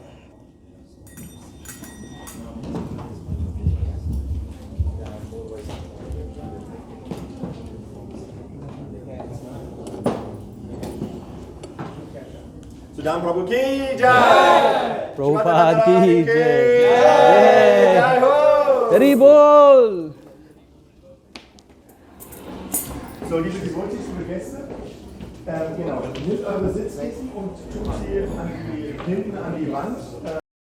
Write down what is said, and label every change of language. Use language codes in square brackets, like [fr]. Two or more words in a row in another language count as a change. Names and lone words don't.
[hi] सुदाम प्रभु की जय। प्रभुपाद की जय। जय हो। हरि बोल। [de] So, liebe gewohnten Gäste, genau, nehmt eure Sitzkissen und tut sie hinten an die Wand.